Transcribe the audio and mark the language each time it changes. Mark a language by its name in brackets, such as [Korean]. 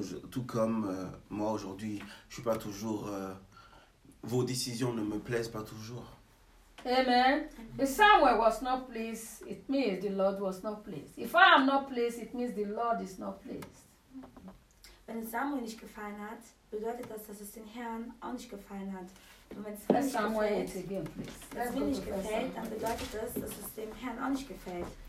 [French] Tout comme moi aujourd'hui, je suis pas toujours vos décisions ne me plaisent pas toujours. [English] Amen. If Samuel was not pleased, it means the Lord was not pleased. If I am not pleased, it means the Lord is not pleased. [German] Wenn es Samuel nicht gefallen hat, bedeutet das, dass es den Herrn auch nicht gefallen hat. Und wenn es mir nicht gefällt, dann bedeutet das, dass es dem Herrn auch nicht gefällt.